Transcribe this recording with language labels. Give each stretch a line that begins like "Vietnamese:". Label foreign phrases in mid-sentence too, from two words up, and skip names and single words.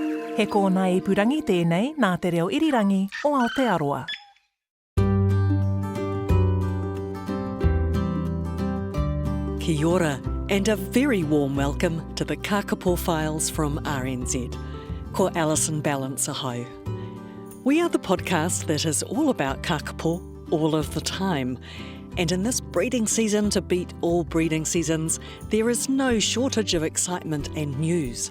Māori: He kōna ipurangi tēnei nā te reo irirangi o Aotearoa. Kia ora,
English: and a very warm welcome to the Kākāpō Files from RNZ.
Māori: Ko Alison balance ahau.
English: We are the podcast that is all about Kākāpō all of the time. And in this breeding season to beat all breeding seasons, there is no shortage of excitement and news.